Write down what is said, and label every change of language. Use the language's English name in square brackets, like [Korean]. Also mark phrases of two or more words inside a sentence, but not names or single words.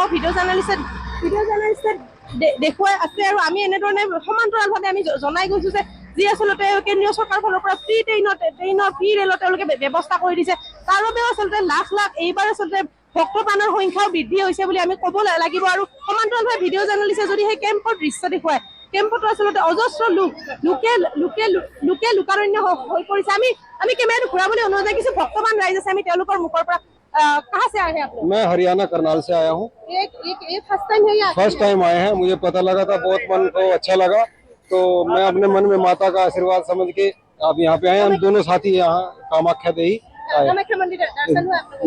[Assamese] ভিডিঅ' জাৰ্নেলিষ্টে দেখুৱাই আছে আৰু আমি এনেধৰণে সমান্তৰালভাৱে আমি জনাই গৈছোঁ যে যি আচলতে কেন্দ্ৰীয় চৰকাৰৰ ফালৰ পৰা ফ্ৰী ৰেলৰ তেওঁলোকে ব্যৱস্থা কৰি দিছে তাৰ বাবেও আচলতে লাখ এইবাৰ আচলতে ভক্তপ্ৰাণৰ সংখ্যাও বৃদ্ধি হৈছে বুলি আমি ক'ব লাগিব আৰু সমান্তৰালভাৱে ভিডিঅ' জাৰ্নেলিষ্টে যদি সেই কেম্পৰ দৃশ্য দেখুৱায় কেম্পতো আচলতে অজস্ৰ লোকে লোকাৰণ্য হৈ পৰিছে। আমি কেমেৰাটো ঘূৰাবলৈ অনুৰোধ জনাইছো। ভক্তবান ৰাইজ আছে, আমি তেওঁলোকৰ মুখৰ পৰা [Hindi] कहाँ से आए हैं आप लोग? मैं हरियाणा करनाल से आया हूँ। ये [English] first time [Hindi] है या [English] first time [Hindi] आए हैं, मुझे पता लगा था, बहुत मन को अच्छा लगा, तो मैं अपने मन में माता का आशीर्वाद समझ के अब यहाँ पे आए। हम दोनों साथी यहाँ कामाख्या देवी आए। कामाख्या मंदिर दर्शन हुआ आप लोगों